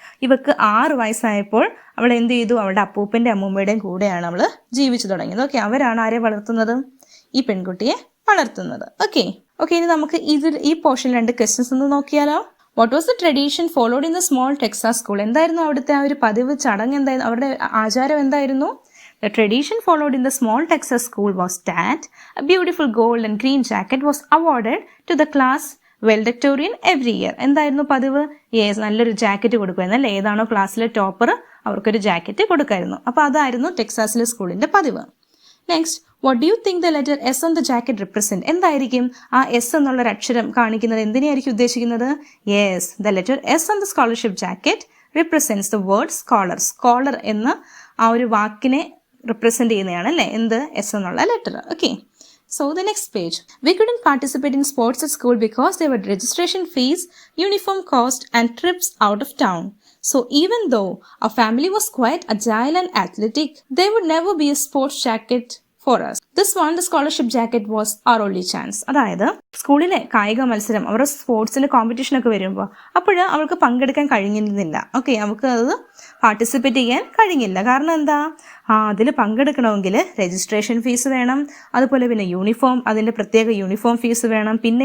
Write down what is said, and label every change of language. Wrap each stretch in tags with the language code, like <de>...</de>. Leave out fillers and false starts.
<ml>ഇവക്ക് 6 വയസ്സായപ്പോൾ അവൾ എന്ത് ചെയ്തു? അവളുടെ അപ്പൂപ്പൻ്റെ അമ്മൂമ്മയുടെയും കൂടെയാണ് അവൾ ജീവിച്ചു തുടങ്ങിയത്, ഓക്കെ? അവരാണ് ആരെ വളർത്തുന്നത്? ഈ പെൺകുട്ടിയെ വളർത്തുന്നത്, ഓക്കെ? ഇനി നമുക്ക് ഈ പോർഷനിൽ 2 ക്വസ്റ്റ്യൻസ് ഒന്ന് നോക്കിയാലോ?</ml> <en>What was the tradition followed in the small Texas school?</en> <ml>എന്തായിരുന്നു അവിടുത്തെ ആ ഒരു പതിവ് ചടങ്ങ്? എന്തായിരുന്നു അവരുടെ ആചാരം? എന്തായിരുന്നു?</ml> <en>The tradition followed in the small Texas school was that a beautiful gold and green jacket was awarded to the class valedictorian every year.</en> <ml>എന്തായിരുന്നു പതിവ്? യെസ്, നല്ലൊരു ജാക്കറ്റ് കൊടുക്കുമായിരുന്നു അല്ലേ? ഏതാണോ ക്ലാസ്സിലെ ടോപ്പർ അവർക്കൊരു ജാക്കറ്റ് കൊടുക്കായിരുന്നു. അപ്പോൾ അതായിരുന്നു ടെക്സാസിലെ സ്കൂളിന്റെ പതിവ്.</ml> <en>Next, what do you think the letter S on the jacket represent?</en> <ml>എന്തായിരിക്കും ആ S എന്നുള്ളൊരു അക്ഷരം കാണിക്കുന്നത്? എന്തിനെയായിരിക്കും ഉദ്ദേശിക്കുന്നത്?</ml> <en>Yes, the letter S on the scholarship jacket represents the word scholar.</en> <ml>Scholar എന്ന ആ ഒരു വാക്കിനെ റിപ്രസെന്റ് ചെയ്യുന്നതാണ് അല്ലേ എന്ത്? S എന്നുള്ള letter, okay?</ml> <en>So the next page. We couldn't participate in sports at school because there were registration fees, uniform cost and trips out of town. So even though our family was quite agile and athletic, there would never be a sports jacket for us. This one, the scholarship jacket was our only chance.</en> <ml>അതായത് സ്കൂളിലെ കായിക മത്സരം അവരുടെ സ്പോർട്സിന്റെ competition ഒക്കെ വരുമ്പോൾ അപ്പോൾ അവൾക്ക് പങ്കെടുക്കാൻ കഴിഞ്ഞിരുന്നില്ല. ഓക്കെ, അവൾക്ക് അത് പാർട്ടിസിപ്പേറ്റ് ചെയ്യാൻ കഴിഞ്ഞില്ല. കാരണം എന്താ, അതിൽ പങ്കെടുക്കണമെങ്കിൽ രജിസ്ട്രേഷൻ ഫീസ് വേണം, അതുപോലെ പിന്നെ യൂണിഫോം, അതിൻ്റെ പ്രത്യേക യൂണിഫോം ഫീസ് വേണം.</ml>